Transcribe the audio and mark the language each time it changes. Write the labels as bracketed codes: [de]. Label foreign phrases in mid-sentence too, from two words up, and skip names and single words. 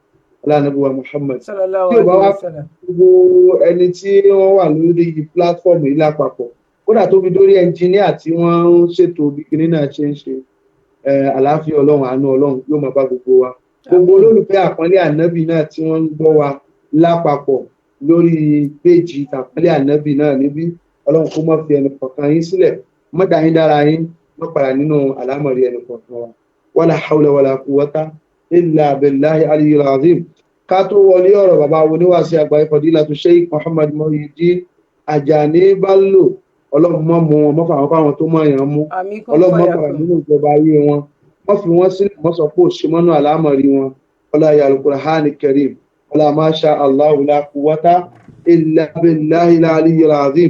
[yo] Ànábì wa Muhammad tí ò bá wá gbogbo ẹni tí wọ́n wà lórí platform yìí lápapọ̀, kódà tó fi dórí ẹnjìníà tí wọ́n ń ṣètò bí kinní náà ṣe ń ṣe, àlàáfíà Ọlọ́run, àánú Ọlọ́run yóò máa bá gbogbo wa. Gbogbo olólùfẹ́ àpọ́nlé ànábì náà tí wọ́n ń gbọ́ wa lápapọ̀, lórí péjì tàpálẹ̀ ànábì náà níbí ọlọ́run kó má fi ẹnì kọ̀ọ̀kan yín sílẹ̀ má dá yín dára yín má padà nínú àlámọ̀rí ẹnì kọ̀ọ̀kan wa [ar] ولا حول ولا قوة إلا بالله العلي العظيم. [yo] ká tó wọlé ọ̀rọ̀ bàbá oníwàásí àgbáyé fadilatu Sheikh Muhammad Muhyiddin Ajani Bello ọlọ́run mọ́ mú wọn mọ́fà wọn fáwọn tó mọ̀ èèyàn mú ọlọ́run mọ́ padà nínú ìjọba ayé wọn wọ́n fi wọ́n sílẹ̀ wọ́n sọ pé òṣèmọ́nú àlámọ̀rí wọn ọlá ya [ar] القرآن الكريم [yo] ọlá [ar] ما شاء الله لا قوة إلا بالله العلي العظيم.